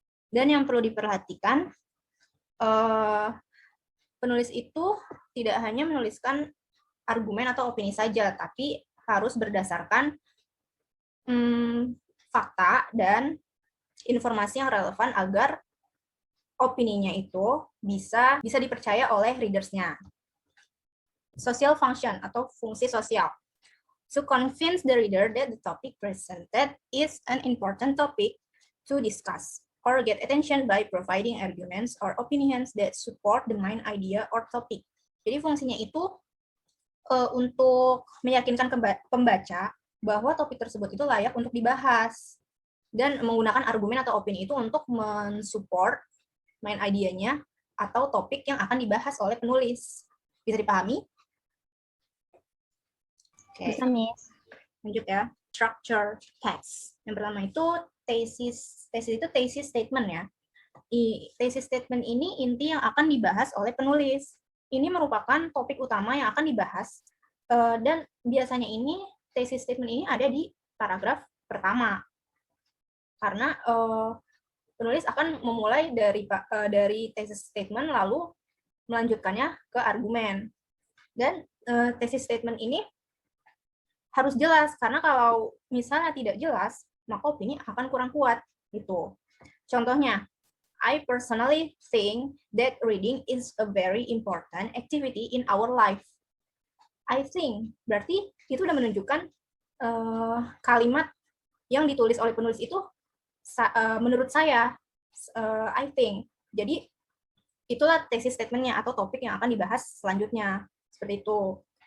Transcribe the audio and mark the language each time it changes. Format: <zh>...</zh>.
<id>Dan yang perlu diperhatikan, penulis itu tidak hanya menuliskan argumen atau opini saja, tapi harus berdasarkan fakta dan informasi yang relevan agar opininya itu bisa dipercaya oleh readers-nya.</id> <en>Social function</en> <id>atau fungsi sosial.</id> <en>To convince the reader that the topic presented is an important topic to discuss or get attention by providing arguments or opinions that support the main idea or topic.</en> <id>Jadi fungsinya itu untuk meyakinkan pembaca bahwa topik tersebut itu layak untuk dibahas dan menggunakan argumen atau opini itu untuk mensupport main idenya atau topik yang akan dibahas oleh penulis. Bisa dipahami?</id> <en>Okay.</en> <id>Bisa, Miss. Lanjut ya.</id> <en>Structure text.</en> <id>Yang pertama itu thesis. Thesis itu thesis statement ya. Thesis statement ini inti yang akan dibahas oleh penulis. Ini merupakan topik utama yang akan dibahas, dan biasanya ini thesis statement ini ada di paragraf pertama. Karena penulis akan memulai dari thesis statement lalu melanjutkannya ke argumen. Dan thesis statement ini harus jelas, karena kalau misalnya tidak jelas, maka opini akan kurang kuat gitu. Contohnya,</id> <en>I personally think that reading is a very important activity in our life. I think</en> <id>berarti itu udah menunjukkan kalimat yang ditulis oleh penulis itu menurut saya, I think. Jadi itulah thesis statement-nya atau topik yang akan dibahas selanjutnya, seperti itu.</id>